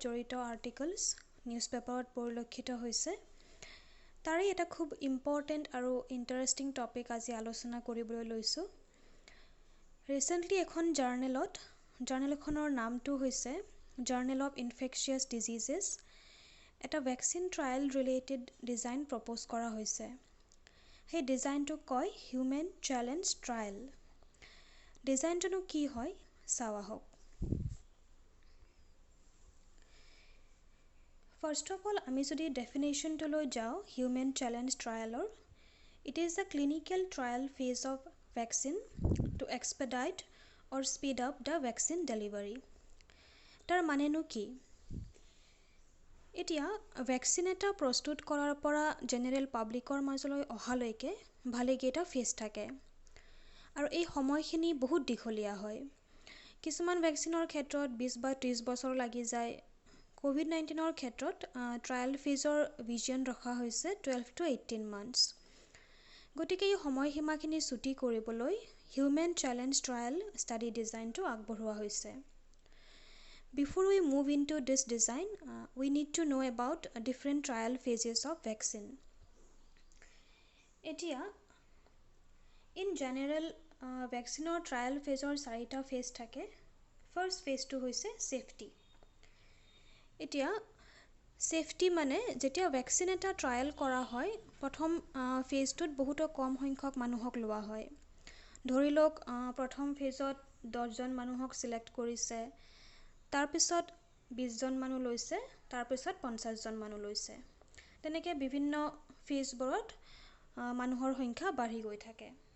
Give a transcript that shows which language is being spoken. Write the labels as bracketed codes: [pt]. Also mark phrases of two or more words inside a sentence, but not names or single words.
[as] জড়িত আৰ্টিকলছ নিউজ পেপাৰত পৰিলক্ষিত হৈছে তাৰে এটা খুব ইম্পৰ্টেণ্ট আৰু [en] interesting topic [as] আজি আলোচনা কৰিবলৈ লৈছোঁ ৰিসেণ্টলি এখন জাৰ্নেলখনৰ নামটো হৈছে জাৰ্নেল অফ ইনফেকচিয়াছ ডিজিজেছ এটা [en] vaccine trial related design propose [as] কৰা হৈছে সেই ডিজাইনটোক কয় [en] human challenge trial [as] ডিজাইনটোনো কি হয় চাওঁ আহক [en] First of all, [as] আমি যদি [en] definition to [as] লৈ যাওঁ [en] human challenge trial it is the clinical trial phase of vaccine to expedite or speed up the vaccine delivery. [as] তাৰ মানেনো কি এতিয়া ভ্যাকচিন এটা প্ৰস্তুত কৰাৰ পৰা জেনেৰেল পাব্লিকৰ মাজলৈ অহালৈকে ভালেকেইটা ফেজ থাকে আৰু এই সময়খিনি বহুত দীঘলীয়া হয় কিছুমান ভ্যাকচিনৰ ক্ষেত্ৰত 20 বা 30 বছৰ লাগি যায় কোভিড-19 ক্ষেত্ৰত ট্ৰায়েল ফেজৰ ভিজন ৰখা হৈছে [en] 12 to 18 months [as] গতিকে এই সময়সীমাখিনি ছুটি কৰিবলৈ [en] human challenge trial study [as] ডিজাইনটো আগবঢ়োৱা হৈছে [en] Before we move into this design, we need to know about different trial phases of vaccine. এতিয়া in general, vaccine trial phase or 4টা phase থাকে First phase [as] টো হৈছে [en] safety. [as] এতিয়া সেফটি মানে যেতিয়া ভ্যাকচিন এটা ট্ৰায়েল কৰা হয় প্ৰথম ফেজটোত বহুত কম সংখ্যক মানুহক লোৱা হয় ধৰি লওক প্ৰথম ফেজত 10 জন মানুহক সিলেক্ট কৰিছে তাৰ পিছত 20 জন মানুহ লৈছে তাৰ পিছত 50 জন মানুহ লৈছে তেনেকৈ বিভিন্ন ফেজবোৰত মানুহৰ সংখ্যা বাঢ়ি গৈ থাকে